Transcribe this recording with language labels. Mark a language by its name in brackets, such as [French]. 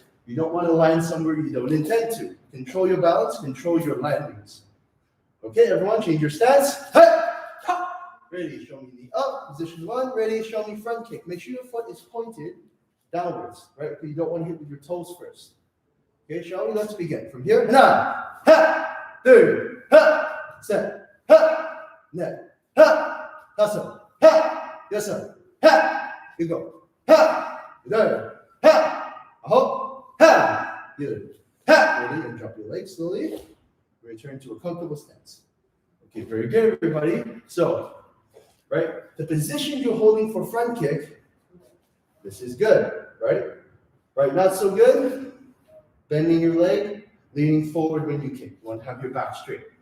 [English] You don't want to land somewhere you don't intend to. Control your balance, control your landings. Okay, everyone, change your stance. Ready, show me the up, position 1. Ready, show me front kick. Make sure your foot is pointed downwards, right? Because you don't want to hit with your toes first. Okay, shall we? Let's begin. From here, [Korean] 하나, 둘, 셋, 넷, 다섯, 여섯, 일곱, 여덟, 아홉, 열. [English] Ready, and drop your legs slowly. Return to a comfortable stance. Okay, very good, everybody. So, right, the position you're holding for front kick, this is good, right? Right, not so good. Bending your leg, leaning forward when you kick. You want to have your back straight.